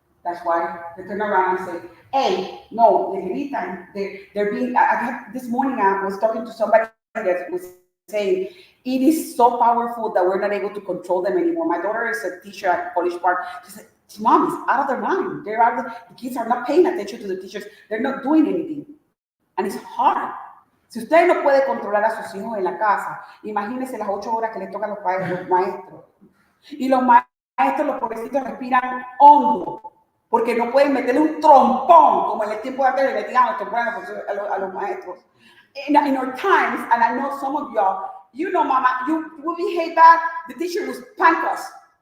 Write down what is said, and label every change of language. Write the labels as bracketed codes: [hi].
[en] That's why they turn around and say, hey, no, they're being, this morning I was talking to somebody that was saying, it is so powerful that we're not able to control them anymore. My daughter is a teacher at College Park. She said, Mom, it's out of their mind. The kids are not paying attention to the teachers. They're not doing anything. And it's hard. [es] Si usted no puede controlar a sus hijos en la casa, imagínese las 8 horas que les tocan los padres, los maestros. Y los maestros, los pobrecitos, respiran hondo, porque no pueden meterle un trompón, como en el tiempo de antes le metían los trompones a los maestros. [en] In our times, and I know some of y'all, you know, Mama, you behave bad, the teacher will spank us.